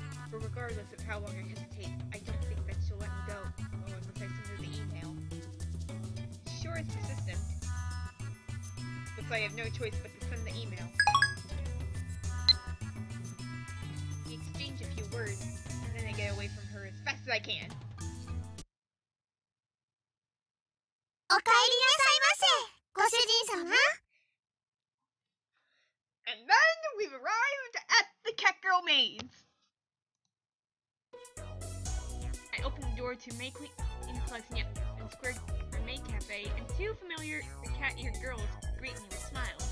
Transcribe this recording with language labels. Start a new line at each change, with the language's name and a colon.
English: But regardless of how long I hesitate, I don't think that she'll let me go unless I send her the email. She sure is persistent. Looks like I have no choice but to send the email. We exchange a few words, and then I get away from her as fast as I can.
Japanese: おかえりなさいませ、ご主人様。
English: And then we've arrived at the Catgirl maze. I open the door to Maid Cleansing and Square Maid Cafe, and two familiar cat-eared girls greet me with smiles.